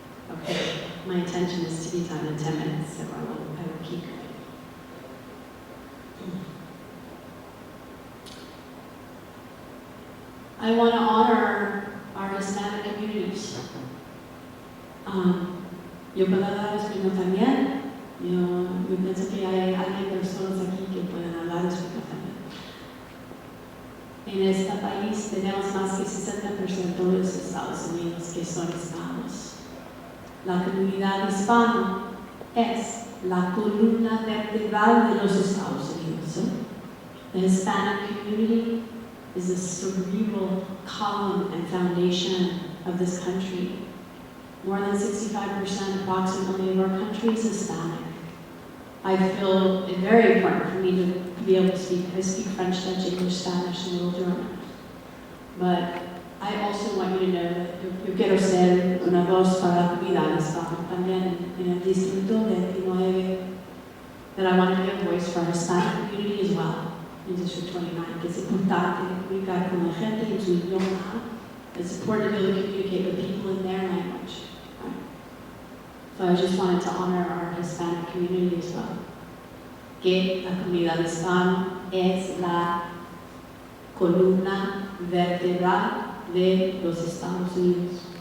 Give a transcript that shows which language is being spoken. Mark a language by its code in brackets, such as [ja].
[en] Okay, my intention is to be done in 10 minutes, so I will keep going. I want to honor our Hispanic communities. [es] Yo puedo dar español también. Yo pienso que hay personas aquí que pueden hablar español también. En este país tenemos más que 60% de los Estados Unidos que son hispanos. La comunidad hispana es la columna vertebral de los Estados Unidos. [en] The Hispanic community is the cerebral column and foundation of this country. More than 65% approximately of our country is Hispanic. I feel it very important for me to be able to speak. I speak French, Dutch, English, Spanish, and a little German. But I also want you to know that [es] yo quiero ser una voz para la comunidad hispana también en el distrito 29. [en] That I want to be a voice for our Hispanic community as well in District 29. [es] Que es importante comunicar con la gente en su idioma. [en] It's important to be able to communicate with people in their language. So I just wanted to honor our Hispanic community as well. [es] Que la comunidad hispana es la columna vertebral de los Estados Unidos.